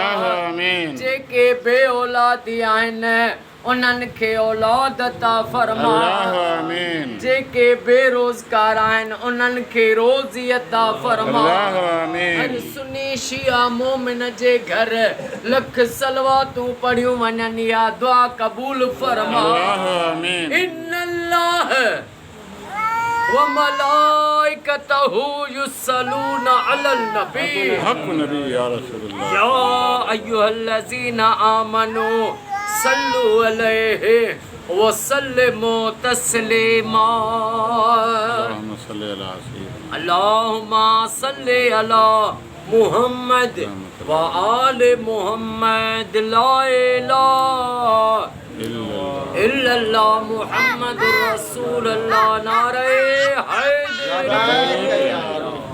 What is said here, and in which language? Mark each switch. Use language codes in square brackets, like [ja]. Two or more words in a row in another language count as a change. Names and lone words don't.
[sd] जेके बे औलादी आहिनि उन्हनि खे औलाद अता फरमा। जेके बेरोज़गार आहिनि उन्हनि खे रोज़ी अता फरमा। हर सुन्नी शिया मोमिन जे घर लख सलवातूं पढ़ियूं वञनि या दुआ क़बूल फरमा। [ar] إن الله وملائكته يصلون على النبي يا أيها الذين آمنوا صلوا عليه وسلموا تسليما. اللهم صل على محمد وآل محمد. لا إله إلا الله محمد رسول الله. [sd] नारे हैदर